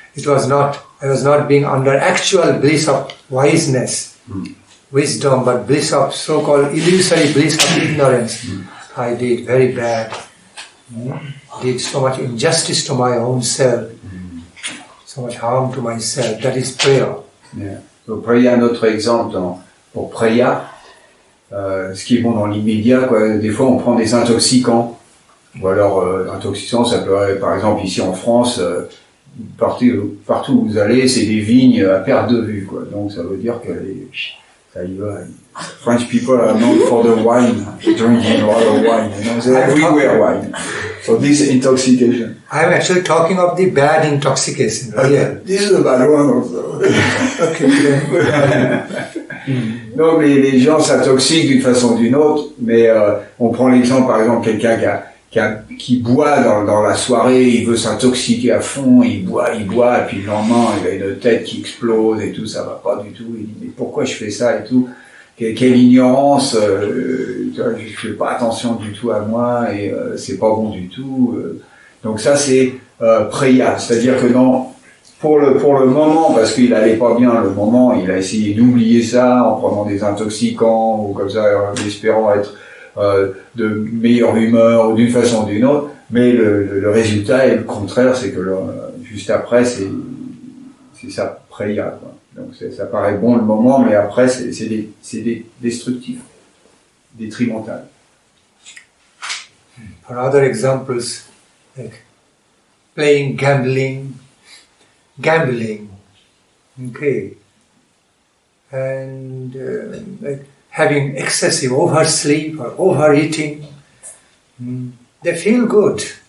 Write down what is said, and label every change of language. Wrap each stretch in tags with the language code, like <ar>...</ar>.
<en>I was not being under actual bliss of wiseness, wisdom, but bliss of so-called illusory bliss of ignorance. I did very bad. Did so much injustice to my own self, so much harm to myself. That is prayer. Yeah.</en> <fr>Donc, Preya, un autre exemple pour Preya, ce qui est bon dans l'immédiat, quoi. Des fois on prend des intoxicants, ou alors intoxicants, ça peut être, par exemple ici en France, partout où vous allez, c'est des vignes à perte de vue, quoi. Donc ça veut dire que ça y va.</fr> <en>French people are known for the wine, drinking a lot of wine, everywhere wine. So this intoxication. I'm actually talking of the bad intoxication. Right? Yeah. This is a bad one also.</en> <fr>Donc les gens s'intoxiquent d'une façon ou d'une autre, mais on prend l'exemple par exemple quelqu'un qui boit dans la soirée, il veut s'intoxiquer à fond, il boit, et puis le lendemain il a une tête qui explose et tout, ça va pas du tout, il dit mais pourquoi je fais ça et tout, quelle ignorance, je fais pas attention du tout à moi et c'est pas bon du tout. Donc ça c'est Preya, c'est-à-dire que pour le moment, parce qu'il allait pas bien le moment, il a essayé d'oublier ça en prenant des intoxicants ou comme ça, en espérant être de meilleure humeur ou d'une façon ou d'une autre, mais le résultat est le contraire, c'est que juste après c'est ça Preya, quoi. Donc ça paraît bon le moment, mais après c'est destructif, détrimental.</fr> <en>For other examples, like playing gambling, okay, and like having excessive oversleep or overeating, they feel good.</en>